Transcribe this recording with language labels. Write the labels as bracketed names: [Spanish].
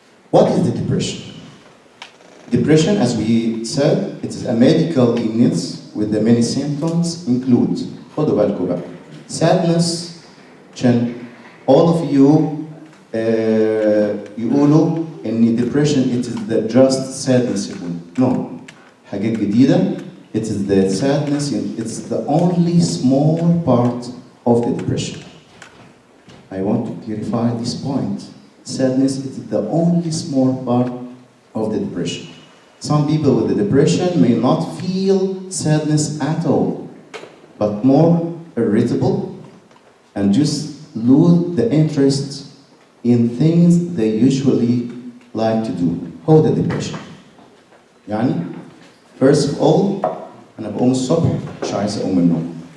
[English] What is the depression? Depression, as we said, it is a medical illness with the many symptoms include, [Arabic] خدوا بالكم بقى, [English] sadness, [Arabic] عشان [English] all of you [Arabic] يقولوا إن [English] depression it is the just sadness [Arabic] يقول. [English] No, [Arabic] حاجات جديدة. [English] It is the sadness, it's the only small part of the depression. I want to clarify this point. Sadness is the only small part of the depression. Some people with the depression may not feel sadness at all, but more irritable and just lose the interest in things they usually like to do. [Arabic] هو ده depression. يعني [English] first of all [Arabic] أنا بقوم الصبح مش عايز أقوم من النوم.